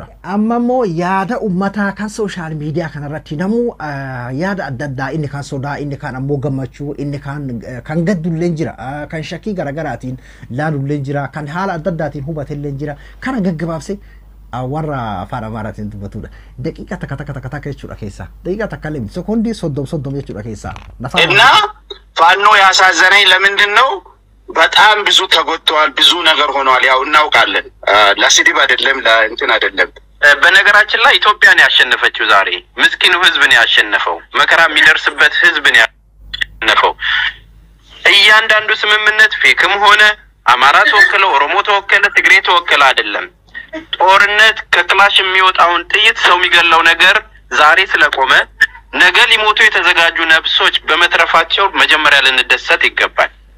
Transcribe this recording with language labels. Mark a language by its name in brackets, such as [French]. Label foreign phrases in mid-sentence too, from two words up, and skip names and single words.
[Oromo] Amma immoo yaada uummataa kan [English] sooshaal miidiyaa [Oromo] kanarratti namuu yaada adda addaa inni kan sodaa inni kan ammoo gammachuu inni kan gaddullee jira kan shakkii garagaraatiin laalullee jira kan haala adda addaatiin hubatellee jira kana gaggabaabsee warra afaan Amaaraatiin dubbatudha. Daqiiqa takka jechuudha keessaa daqiiqa takka illee sekoondii soddom jechuudha keessaa. [Amharic] እና ፋኖ ያሳዘነኝ ለምንድን ነው? በጣም ብዙ ተጎድተዋል፣ ብዙ ነገር ሆኗል። ያው እናውቃለን። ለስድብ አይደለም ለእንትን አይደለም። በነገራችን ላይ ኢትዮጵያን ያሸነፈችው ዛሬ ምስኪኑ ህዝብን ያሸነፈው መከራ የሚደርስበት ህዝብን ያሸነፈው እያንዳንዱ ስምምነት ፌክም ሆነ አማራ ተወከለ፣ ኦሮሞ ተወከለ፣ ትግሬ ተወከለ አይደለም። ጦርነት ከክላሽ የሚወጣውን ጥይት ሰው የሚገለው ነገር ዛሬ ስለቆመ ነገ ሊሞቱ የተዘጋጁ ነፍሶች በመትረፋቸው መጀመሪያ ልንደሰት ይገባል።